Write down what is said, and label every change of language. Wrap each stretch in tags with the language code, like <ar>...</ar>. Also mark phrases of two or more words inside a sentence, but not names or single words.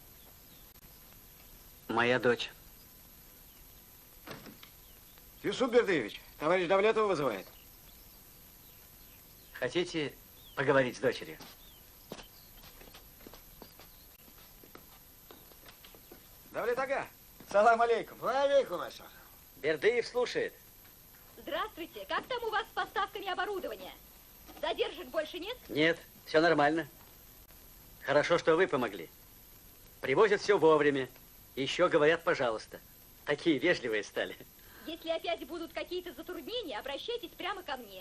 <ru>Моя дочь. Юсуп Бердыевич, товарищ Давлетова вызывает. Хотите поговорить с дочерью? Давлет ага,</ru> <ar>سلام عليكم. وعليكم السلام.</ar> <ru>Бердыев слушает. Здравствуйте. Как там у вас с поставками оборудования? Задержек больше нет? Нет, все нормально. Хорошо, что вы помогли. Привозят все вовремя. Еще говорят, пожалуйста. Такие вежливые стали. Если опять будут какие-то затруднения, обращайтесь прямо ко мне.</ru>